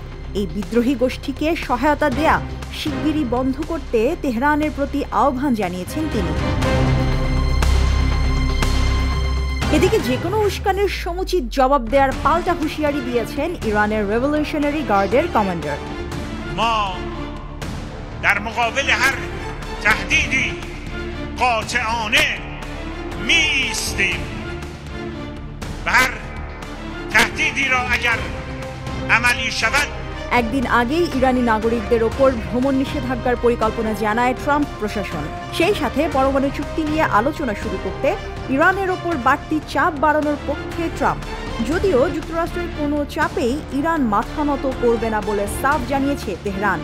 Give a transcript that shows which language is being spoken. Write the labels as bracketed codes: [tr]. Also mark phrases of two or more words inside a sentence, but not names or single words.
[bn] এই বিদ্রোহী গোষ্ঠীকে সহায়তা দেয়া শিগগিরই বন্ধ করতে তেহরানের প্রতি আহ্বান জানিয়েছেন তিনি। এদিকে যেকোনো উস্কানির সমুচিত জবাব দেওয়ার পাল্টা হুঁশিয়ারি দিয়েছেন ইরানের রেভলিউশনারি গার্ডের কমান্ডার। [fa] মা در مقابل هر تهدیدی قاطعانه می‌ایستیم و هر تهدیدی را اگر عملی شود। [bn] একদিন আগেই ইরানি নাগরিকদের ওপর ভ্রমণ নিষেধাজ্ঞার পরিকল্পনা জানায় ট্রাম্প প্রশাসন। সেই সাথে পরমাণু চুক্তি নিয়ে আলোচনা শুরু করতে ইরানের ওপর বাড়তি চাপ বাড়ানোর পক্ষে ট্রাম্প। যদিও যুক্তরাষ্ট্রের কোনো চাপেই ইরান মাথা নত করবে না বলে সাফ জানিয়েছে তেহরান।